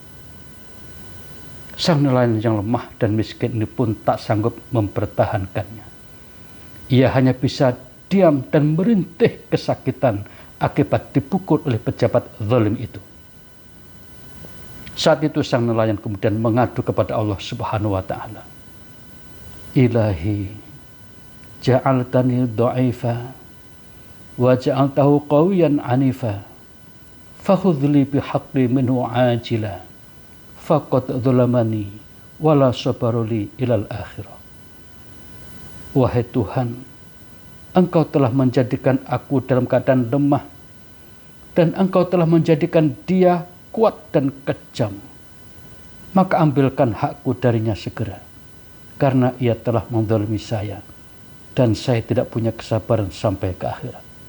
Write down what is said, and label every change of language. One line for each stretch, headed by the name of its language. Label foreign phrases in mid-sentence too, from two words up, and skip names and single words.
Indonesian: Sang nelayan yang lemah dan miskin ini pun tak sanggup mempertahankannya. Ia hanya bisa diam dan merintih kesakitan akibat dipukul oleh pejabat zalim itu. Saat itu sang nelayan kemudian mengadu kepada Allah
Arabic: سبحانه وتعالى. Ilahi, جعلتني ضعيفا وجعلته قويا عنيفا فخذ لي بحقي منه عاجلا فقد ظلمني ولا صبر لي إلى الآخرة.
Indonesian: Wahai Tuhan, Engkau telah menjadikan aku dalam keadaan lemah, dan Engkau telah menjadikan dia kuat dan kejam. Maka ambilkan hakku darinya segera, karena ia telah menzalimi saya, dan saya tidak punya kesabaran sampai ke akhirat.